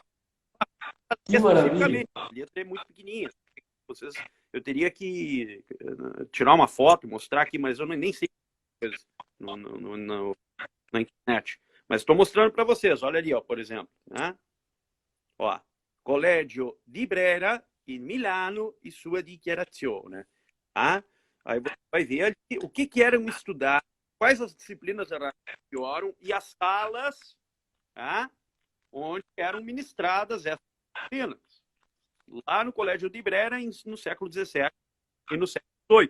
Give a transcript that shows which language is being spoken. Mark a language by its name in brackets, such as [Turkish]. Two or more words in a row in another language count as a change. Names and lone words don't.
[Portuguese] Que maravilha. A letra é muito pequenininha. Eu teria que tirar uma foto e mostrar aqui, mas eu nem sei na internet. Mas estou mostrando para vocês. Olha ali, ó, por exemplo. Né? Ó, [Italian] Collegio di Brera in Milano e sua dichiarazione. [Portuguese] Tá? Aí você vai ver ali o que eram estudar, quais as disciplinas da Ratio Studiorum e as salas, tá? Onde eram ministradas essas disciplinas. Lá no Colégio de Brera, no século XVII e no século XVIII.